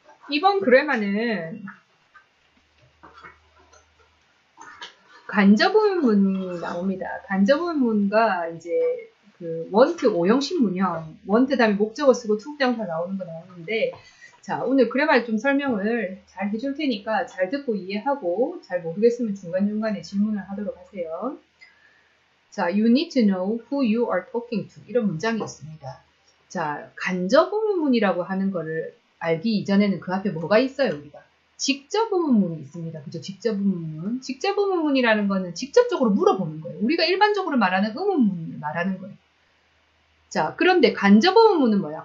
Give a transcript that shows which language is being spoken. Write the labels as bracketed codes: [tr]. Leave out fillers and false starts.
[ko] 이번 그래마는 간접의문이 나옵니다. 간접의문과 이제 그 want, 오형식 문형, want 다음에 목적어 쓰고 투부정사 나오는 거 나오는데, 자, 오늘 그래마를 좀 설명을 잘 해줄 테니까 잘 듣고 이해하고 잘 모르겠으면 중간중간에 질문을 하도록 하세요. [en] 자, you need to know who you are talking to. [ko] 이런 문장이 있습니다. 자, 간접의문이라고 하는 거를 알기 이전에는 그 앞에 뭐가 있어요, 우리가? 직접 의문문이 있습니다. 그죠? 직접 의문문. 직접 의문문이라는 거는 직접적으로 물어보는 거예요. 우리가 일반적으로 말하는 의문문을 말하는 거예요. 자, 그런데 간접 의문문은 뭐야?